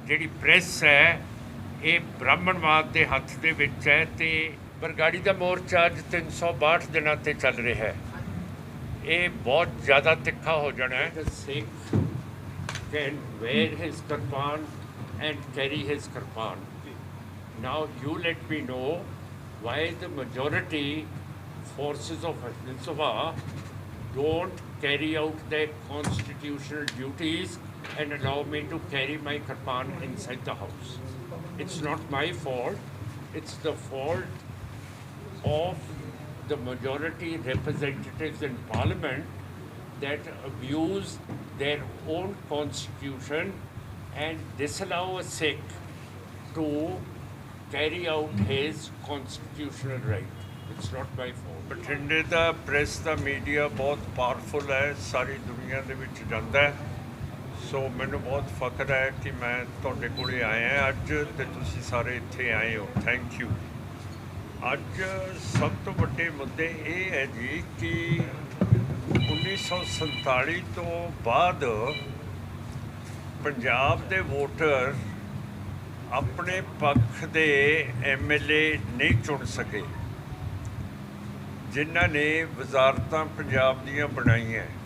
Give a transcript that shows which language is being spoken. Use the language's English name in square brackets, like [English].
[Punjabi] ਜਿਹੜੀ ਪ੍ਰੈਸ ਹੈ ਇਹ ਬ੍ਰਾਹਮਣਵਾਦ ਦੇ ਹੱਥ ਦੇ ਵਿੱਚ ਹੈ ਅਤੇ ਬਰਗਾੜੀ ਦਾ ਮੋਰਚਾ ਅੱਜ 362 ਦਿਨਾਂ 'ਤੇ ਚੱਲ ਰਿਹਾ ਹੈ। ਇਹ ਬਹੁਤ ਜ਼ਿਆਦਾ ਤਿੱਖਾ ਹੋ ਜਾਣਾ ਹੈ। [English] Sikh can wear his kirpan and carry his kirpan. Now you let me know why the majority forces of Hinduism don't carry out their constitutional duties and allow me to carry my kirpan inside the house. It's not my fault. It's the fault of the majority representatives in parliament that abuse their own constitution and disallow a Sikh to carry out his constitutional right. It's not my fault. [Punjabi] ਬਠਿੰਡੇ ਦਾ press ਦਾ media ਬਹੁਤ powerful ਹੈ, ਸਾਰੀ ਦੁਨੀਆ ਦੇ ਵਿੱਚ ਜਾਂਦਾ ਹੈ। ਸੋ ਮੈਨੂੰ ਬਹੁਤ ਫਖਰ ਹੈ ਕਿ ਮੈਂ ਤੁਹਾਡੇ ਕੋਲੇ ਆਇਆ ਅੱਜ ਅਤੇ ਤੁਸੀਂ ਸਾਰੇ ਇੱਥੇ ਆਏ ਹੋ। Thank you. ਅੱਜ ਸਭ ਤੋਂ ਵੱਡੇ ਮੁੱਦੇ ਇਹ ਹੈ ਜੀ ਕਿ 1947 ਤੋਂ ਬਾਅਦ ਪੰਜਾਬ ਦੇ ਵੋਟਰ ਆਪਣੇ ਪੱਖ ਦੇ MLA ਨਹੀਂ ਚੁਣ ਸਕੇ, ਜਿਨ੍ਹਾਂ ਨੇ ਵਜ਼ਾਰਤਾਂ ਪੰਜਾਬ ਦੀਆਂ ਬਣਾਈਆਂ।